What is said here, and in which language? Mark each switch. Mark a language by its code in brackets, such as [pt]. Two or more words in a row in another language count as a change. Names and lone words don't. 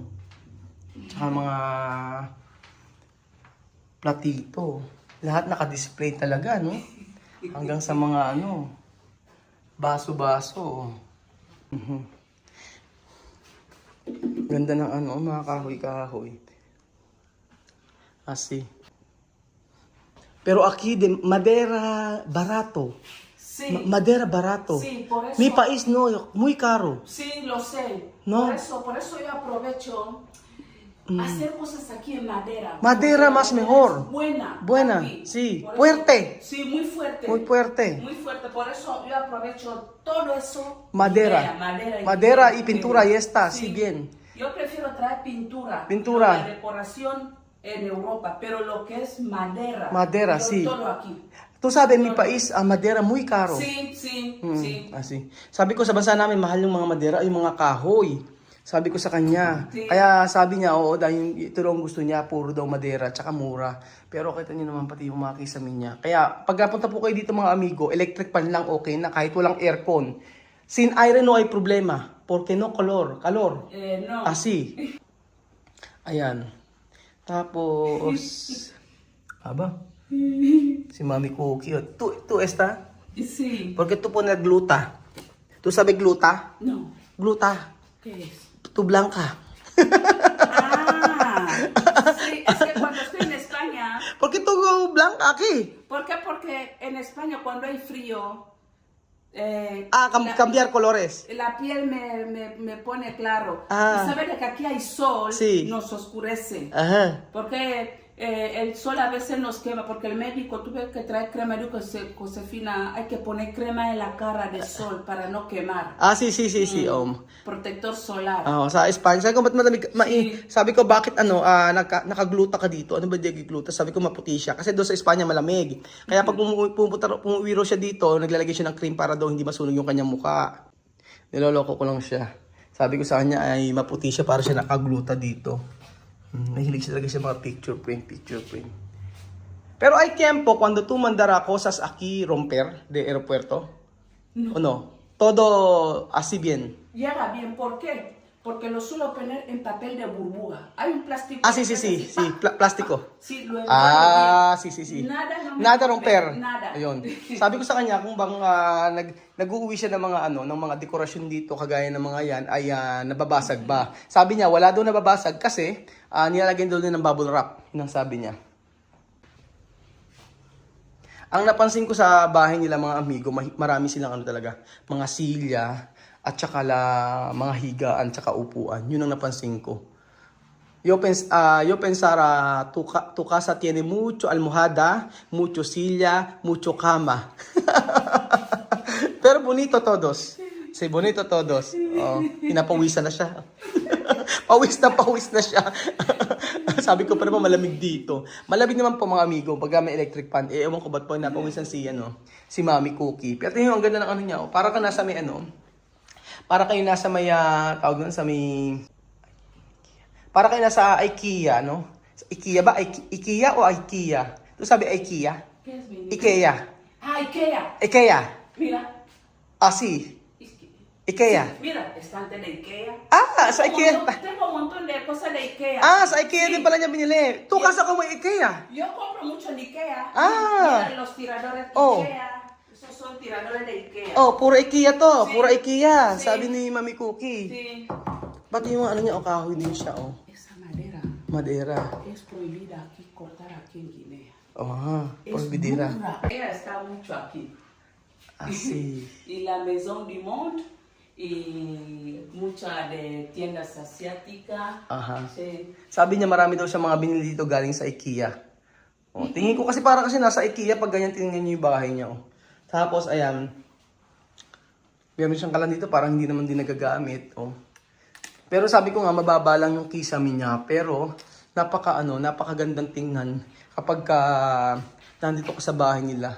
[tl] Tsaka mga platito. Lahat naka-display talaga, no? Hanggang sa mga baso-baso. Mhm. Ganda ng mga kahoy-kahoy. Asi. [es] Pero aquí de madera barato. Sí. Madera barato. Sí, por eso. Mi país no, muy caro. Sí, lo sé. No. Por eso yo aprovecho hacer cosas aquí en madera. Madera Porque más la madera mejor. es buena. Buena, papi. sí. Por eso- Fuerte. Sí, muy fuerte. Muy fuerte. Muy fuerte. Por eso yo aprovecho todo eso. Madera. Madera y pintura, y está, sí, bien. Yo prefiero traer pintura. Pintura. La decoración en Europa, pero lo que es madera. Madera, yo sí. Todo aquí. Tú sabes, mi país, madera muy caro. Sí, sí, sí. [tl] Asi. Sabi ko sa bansa namin, mahal yung mga madera, yung mga kahoy. Sabi ko sa kanya. Sí. Kaya sabi niya, oo, dahil ito daw ang gusto niya, puro daw madera, tsaka mura. Pero kita niyo naman pati yung mga kisame niya. Kaya pag napunta po kayo dito mga amigo, [en] electric pan [tl] lang okay na, kahit walang aircon. [es] Sin aire no hay problema, porque no calor. No. [tl] Asi. Ayan. Tapos, aba, si Mami Cookie. [es] Tu esta, Sí. porque tú pones gluta. ¿Tú sabes gluta? No. Gluta. ¿Qué es? Tu blanca. Sí, es que cuando estoy en España, ¿Por qué tú blanca aquí? ¿por qué? Porque en España cuando hay frío, Cambiar colores. la piel me pone claro. Ah. Y sabes que aquí hay sol, Sí. nos oscurece. Ajá. Porque el sol a veces nos quema, porque el médico tuve que traer crema de Josefina, hay que poner crema en la cara de sol para no quemar. Sí. Protector solar. [tl] Sa Espanya. Sabi ko, ba't malamig? Sí. Sabi ko, bakit nakagluta ka dito? Ano ba di gluta? Sabi ko, maputi siya. Kasi doon sa Espanya, malamig. Kaya pag pumuwi raw siya dito, naglalagay siya ng cream para daw hindi masunog yung kanyang mukha. Niloloko ko lang siya. Sabi ko sa kanya ay maputi siya para siya nakagluta dito. Nahilig siya talaga sa mga [en] picture frame. [es] Pero hay tiempo cuando tú mandara cosas aquí romper de aeropuerto. ¿O no? Todo así bien. Llega bien, ¿por qué? Porque lo suelo poner en papel de burbuja. Hay un plástico. Sí, plástico. Sí, lo envuelvo bien. Sí. Nada romper. Nada. [tl] Ayun. Sabi ko sa kanya kung bang nag-uuwi siya ng mga ng mga dekorasyon dito kagaya ng mga yan ay nababasag ba. Sabi niya wala daw nababasag kasi nilalagyan daw din ng [en] bubble wrap. [tl] Yun ang sabi niya. Ang napansin ko sa bahay nila mga amigo, marami silang talaga, mga silya at saka mga higaan tsaka upuan. Yun ang napansin ko. [es] Yo pensara tu casa tiene mucho almohada, mucho silla, mucho cama. Pero bonito todos. Si bonito todos. [tl] Oh, pinapawisan na siya. Pawis na siya. Sabi ko pa naman malamig dito. Malamig naman po mga amigo pag may electric fan. Eh, ewan ko ba't po napawisan si Mami Cookie. Pero tingnan ang ganda ng ano niya. Oh. Para ka nasa may para kayo nasa may tawag doon sa may para kayo nasa IKEA, no? IKEA ba? IKEA o IKEA? Ito sabi IKEA? [es] ¿Qué es mi? IKEA. Ah, Ikea. IKEA. Mira. Ah, sí. IKEA. Mira, estante de Ikea. [tl] Ah, sa IKEA. [es] Tengo un montón de cosas de Ikea. [tl] Ah, sa IKEA [es] Sí. [tl] din pala niya binili. [es] Tu casa como IKEA. Yo compro mucho en Ikea. Ah. Mira los tiradores de Oh. Ikea. Esos son tiradores de Ikea. [tl] Oh, puro IKEA to. [es] Sí. [tl] Puro IKEA. [es] Sí. [tl] Sabi ni Mami Cookie. [es] Sí. [tl] Pati yung ano niya, kahoy din siya, oh. [es] Esa madera Madera. es prohibida aquí cortar aquí en Guinea. Oh, Es prohibidira. muy rara. Ella está mucho aquí. [tl] Asi. [es] Y la Maison du Monde y mucha de tiendas asiáticas. Aha. Sí. [tl] Sabi niya marami daw siya mga binili dito galing sa IKEA. Oh, tingin ko kasi para kasi nasa IKEA pag ganyan tingnan niyo yung bahay niya, oh. Tapos ayan. Meron siyang kalan dito parang hindi naman din nagagamit, oh. Pero sabi ko nga mababa lang yung kisame niya, pero napakagandang tingnan kapag nandito ka sa bahay nila.